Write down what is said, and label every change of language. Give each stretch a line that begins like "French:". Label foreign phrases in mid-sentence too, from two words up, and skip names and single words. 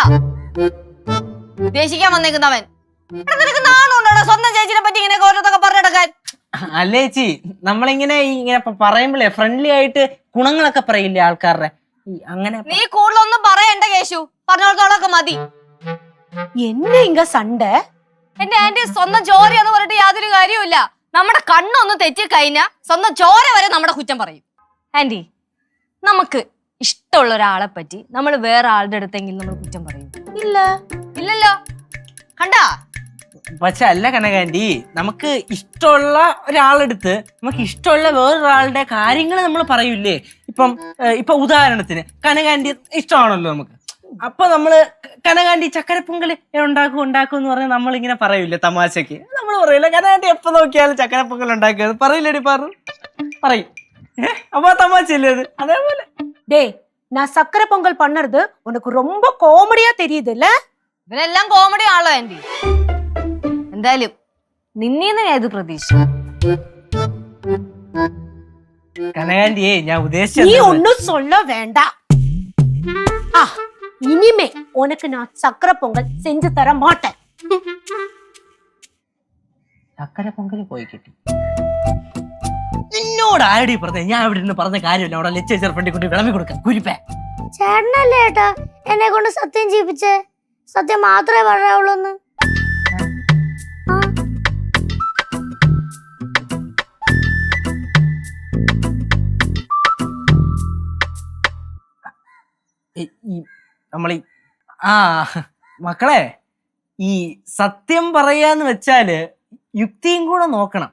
Malayalam: ഉദ്ദേശിക്കാൻ വന്നേക്കുന്നവൻ. നിനക്ക് നാണുണ്ടോടാ സ്വന്തം ചേച്ചിനെ പറ്റി ഇങ്ങനെ ഓരോന്നൊക്കെ പറഞ്ഞെടുക്കാൻ? അല്ല ചേച്ചി, നമ്മളിങ്ങനെ പറയുമ്പോഴേ ഫ്രണ്ട്ലി ആയിട്ട് ഗുണങ്ങളൊക്കെ പറയില്ലേ ആൾക്കാരുടെ, അങ്ങനെ. നീ കൂടുതലൊന്നും പറയണ്ട കേശു, പറഞ്ഞോളത്തോളൊക്കെ മതി.
Tamil: என்ன இங்க சண்டை?
Malayalam: എന്റെ ആന്റി, സ്വന്തം ചോര എന്ന് പറഞ്ഞിട്ട് യാതൊരു കാര്യവുമില്ല. നമ്മുടെ കണ്ണൊന്ന് തെറ്റി കഴിഞ്ഞാ സ്വന്തം ചോര വരെ നമ്മുടെ കുറ്റം പറയും. ആന്റി, നമുക്ക് ഇഷ്ടമുള്ള ഒരാളെ പറ്റി നമ്മൾ വേറെ ആളുടെ അടുത്തെങ്കിലും നമ്മൾ കുറ്റം പറയും? ഇല്ലല്ലോ. കണ്ടാ? പക്ഷെ അല്ല കനകാന്റി, നമുക്ക് ഇഷ്ടമുള്ള ഒരാളെടുത്ത് നമുക്ക് ഇഷ്ടമുള്ള വേറൊരാളുടെ കാര്യങ്ങൾ നമ്മൾ പറയൂലേ. ഇപ്പൊ ഉദാഹരണത്തിന് കനകാന്റി ഇഷ്ടമാണല്ലോ നമുക്ക്. അപ്പൊ നമ്മള് കനകാന്റി ചക്കരപ്പൊങ്കൽ ഉണ്ടാക്കും എന്ന് പറഞ്ഞാൽ നമ്മളിങ്ങനെ പറയൂലേ തമാശക്ക്. നമ്മൾ പറയൂല കനകാന്റി എപ്പോ നോക്കിയാലും ചക്കരപ്പൊങ്കൽ ഉണ്ടാക്കുക പറയില്ലേടി, പറയും. അപ്പൊ തമാശയല്ലേ അത്? അതേപോലെ
Tamil: டேய், நான் சக்கரை பொங்கல் பண்ணறது உனக்கு ரொம்ப காமெடியா தெரியுது இல்ல?
Malayalam: ഇവനെല്ലാം കോമഡി ആണല്ലോ ആന്റി. എന്തായാലും നിന്നീന്ന് ഞാൻ ഇത് പ്രതീക്ഷ. കനകാന്റിയെ ഞാൻ
Tamil: நீ
Malayalam: ഉദ്ദേശിച്ചത്
Tamil: ஒன்னும் சொல்ல வேண்டாம். இனிமே உனக்கு நான் சக்கரை பொங்கல் செஞ்சு தர மாட்டேன்.
Malayalam: ചക്കരപ്പൊങ്കൽ പോയി കിട്ടി. നിന്നോട് ആരടി പറഞ്ഞ? ഞാൻ ഇവിടെ നിന്ന് പറഞ്ഞ കാര്യമല്ല. അവിടെ ലച്ച ചെറുപ്പണ്ടി കുട്ടി വിളമ്പി കൊടുക്കാം കുരിപ്പേ. ചേട്ടനല്ലേ ഏട്ടാ എന്നെ കൊണ്ട് സത്യം ചെയ്യിപ്പിച്ചേ? സത്യം മാത്രമേ പറയാവുള്ളൂ. നമ്മളീ മക്കളെ, ഈ സത്യം പറയാന്ന് വെച്ചാല് യുക്തിയും കൂടെ നോക്കണം.